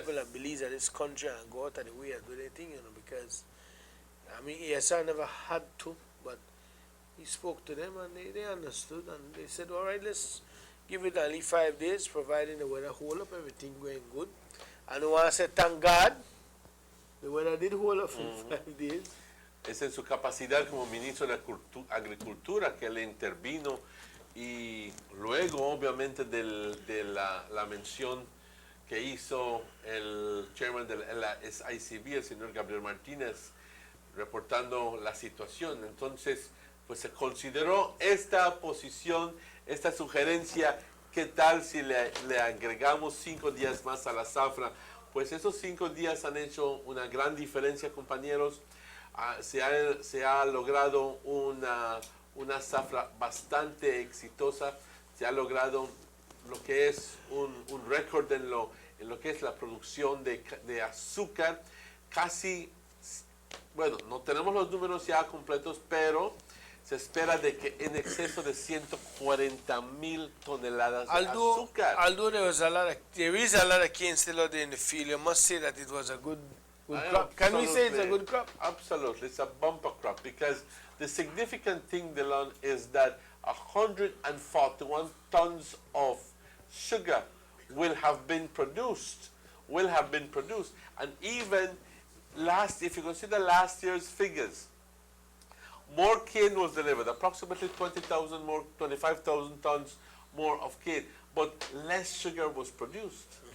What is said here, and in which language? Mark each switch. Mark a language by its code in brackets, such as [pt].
[en] people and believes that this country and go out of the way and do their thing, you know, because I mean ASR never had to, but he spoke to them and they understood, and they said, all right, let's give it only 5 days, providing the weather hold up, everything going good. And I want to say thank God, the weather did hold up for 5 days. [es] es en su capacidad como ministro de Agricultura que él intervino, y luego obviamente de la mención que hizo el chairman de la SICB, el señor Gabriel Martínez, reportando la situación. Entonces, pues se consideró esta posición, esta sugerencia, ¿qué tal si le agregamos 5 días más a la zafra? Pues esos 5 días han hecho una gran diferencia, compañeros. Se ha logrado una zafra bastante exitosa, se ha logrado lo que es un récord en lo que es la producción de azúcar, casi, bueno, no tenemos los números ya completos, pero se espera de que en exceso de 140,000 toneladas de azúcar. [en] Although there is a lot of cane still out there in the field, you must say that it was a good crop. Can we say it's a good crop? Absolutely, it's a bumper crop, because the significant thing, Delon, is that 141 tons of sugar will have been produced, and even if you consider last year's figures, more cane was delivered, approximately 20,000 more, 25,000 tons more of cane, but less sugar was produced.